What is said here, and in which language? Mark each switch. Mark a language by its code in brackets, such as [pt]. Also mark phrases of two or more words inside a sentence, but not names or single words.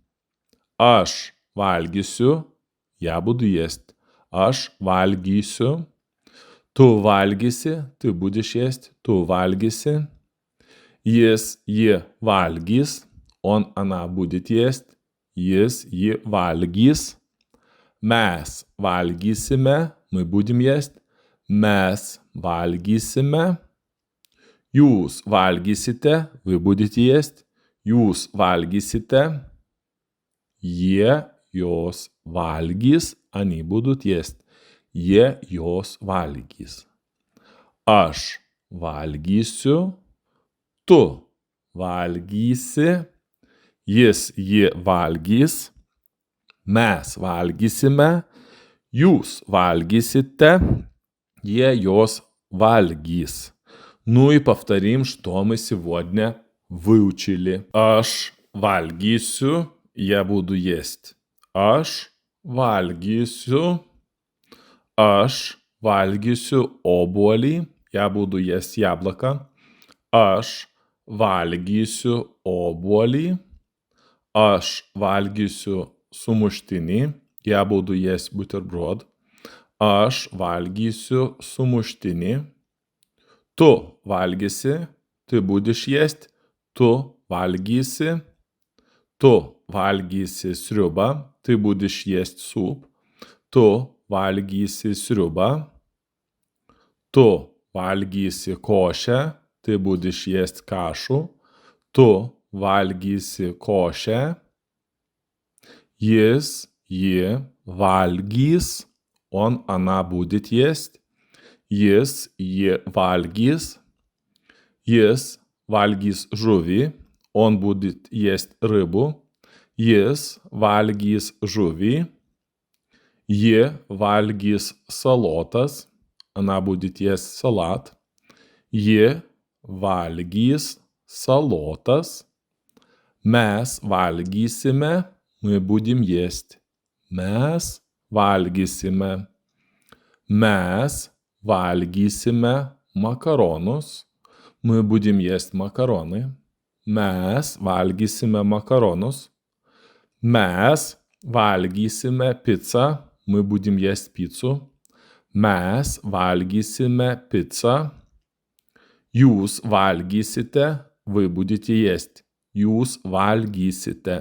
[lt] Aš valgysiu. [ru] Я буду есть. [lt] Aš valgysiu. Tu valgysi. [ru] Ты будешь есть. [lt] Tu valgysi. Jis, ji valgys. [ru] Он, она будет есть. [lt] Jis, ji valgys. Mes valgysime. [ru] Мы будем есть. [lt] Mes valgysime. Jūs valgysite. [ru] Вы будете есть. [lt] Jūs valgysite. Jie, jos valgys. [ru] Они будут есть. [lt] Jie, jos valgys. Aš valgysiu. Tu valgysi. Jis, ji valgys. Mes valgysime. Jūs valгysите. Jie, jos valgys. [ru] Ну и повторим, что мы сегодня выучили. [lt] Aš valgysiu. [ru] Я буду есть. [lt] Aš valgysiu. Aš valgysiu obuolį. [ru] Я буду есть яблоко. [lt] Aš valgysiu obuolį. Aš valgysiu sumuštinį. [ru] Я буду есть бутерброд. [lt] Aš valgysiu sumuštinį. Tu valgysi. [ru] Ты будешь есть. [lt] Tu valgysi. Tu valgysi sriubą. [ru] Ты будешь есть суп. [lt] Tu valgysi sriubą. Tu valgysi košę. [ru] Ты будешь есть кашу. [lt] Tu valgysi košę. Jis, ji valgys. [ru] Он, она будет есть. [lt] Jis, ji valgys. Jis valgys žuvį. [ru] Он будет есть рыбу. [lt] Jis valgys žuvį. Ji valgys salotas. [ru] Она будет есть салат. [lt] Ji valgys salotas. Mes valgysime. [ru] Мы будем есть. [lt] Mes valgysime. Mes valgysime makaronus. [ru] Мы будем есть макароны. [lt] Mes valgysime makaronus. Mes valgysime picą. [ru] Мы будем есть пиццу. [lt] Mes valgysime picą. Jūs valgysite. [ru] Вы будете есть. [lt] Jūs valgysite.